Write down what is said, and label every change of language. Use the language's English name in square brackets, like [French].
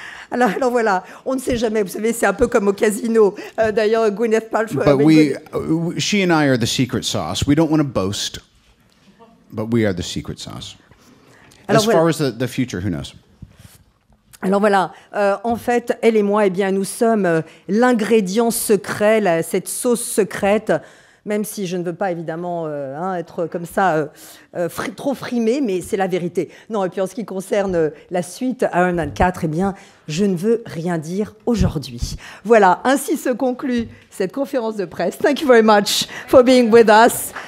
[French] Alors voilà, on ne sait jamais. Vous savez, c'est un peu comme au casino. D'ailleurs, Gwyneth Paltrow. [English] But she and I are the secret sauce. We don't want to boast, but we are the secret sauce. As far as the future, who knows? [French] Alors voilà, en fait, elle et moi, eh bien, nous sommes l'ingrédient secret, cette sauce secrète, même si je ne veux pas évidemment être comme ça trop frimée, mais c'est la vérité. Non, et puis en ce qui concerne la suite Iron Man 4, eh bien, je ne veux rien dire aujourd'hui. Voilà, ainsi se conclut cette conférence de presse. [English] Thank you very much for being with us.